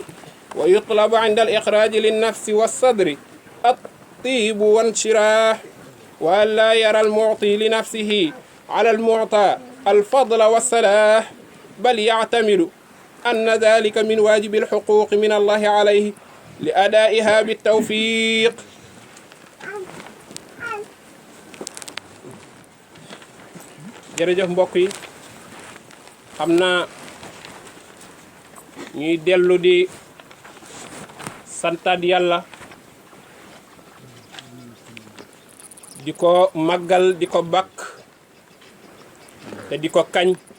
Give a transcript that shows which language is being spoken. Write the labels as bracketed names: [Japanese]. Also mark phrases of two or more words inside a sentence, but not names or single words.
[Arabic] ويطلب عند الإخراج للنفس والصدر الطيب وانشراح، وأن لا يرى المعطي لنفسه على المعطى الفضل والصلاح، بل يعتمد أن ذلك من واجب الحقوق من الله عليه لأدائها بالتوفيق. [Wolof] jërëjëf mbokk yi, xam naa ñuy dellu di santaat yàlla, di ko màggal, di ko bakk te di ko kañ,